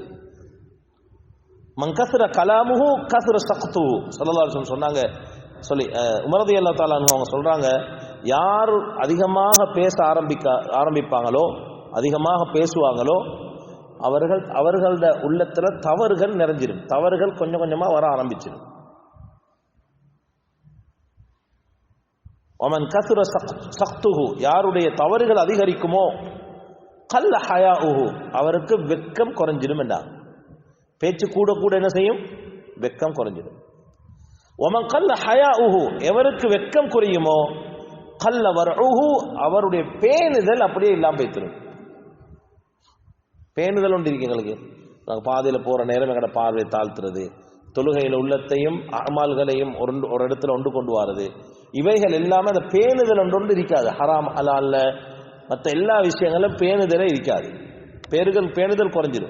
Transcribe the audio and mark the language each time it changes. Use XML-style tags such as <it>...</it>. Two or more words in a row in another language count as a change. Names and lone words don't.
<ar>من كثر كلامه كثر سقطه صلى الله عليه وسلم சொன்னாங்க.</ar> <ta>சொல்லி உமர்</ta> <ar>رضي الله تعالى عنه</ar> <ta>அவங்க சொல்றாங்க, யார் அதிகமாக பேச ஆரம்பிப்பாங்களோ, அதிகமாக பேசுவாங்களோ, அவர்களோட உள்ளத்துல தவறுகள் நிறைஞ்சிடும், தவறுகள் கொஞ்சம் கொஞ்சமா வர ஆரம்பிச்சிடும்.</ta> <ar>ومن كثر سقطه,</ar> <ta>யாருடைய தவறுகள் அதிகரிக்குமோ,</ta> <ar>قل حياؤه,</ar> <ta>அவருக்கு வெட்கம் குறைஞ்சிடும் என்றார். பேச்சு கூட கூட என்ன செய்யும், வெட்கம் குறைஞ்சிடும்.</ta> <ar>ومن قل حياؤه,</ar> <ta>எவருக்கு வெட்கம் குறையுமோ,</ta> <ar>قل ورعه,</ar> <ta>அவருடைய பேணுதல் அப்படியே இல்லாம போய்த்திடும். பேணுதல் ஒன்று இருக்கு எங்களுக்கு. நாங்கள் பாதையில் போற நேரம் எங்களோட பார்வையை தாழ்த்துறது, தொழுகையில் உள்ளத்தையும் அமால்களையும் ஒரு இடத்துல ஒன்று கொண்டு வாருது, இவைகள் எல்லாமே அந்த பேணுதல் ஒன்று இருக்காது. ஹராம் ஹலால்ல மற்ற எல்லா விஷயங்களும் பேணுதலே இருக்காது, பேணுதல் குறைஞ்சிடும்.</ta>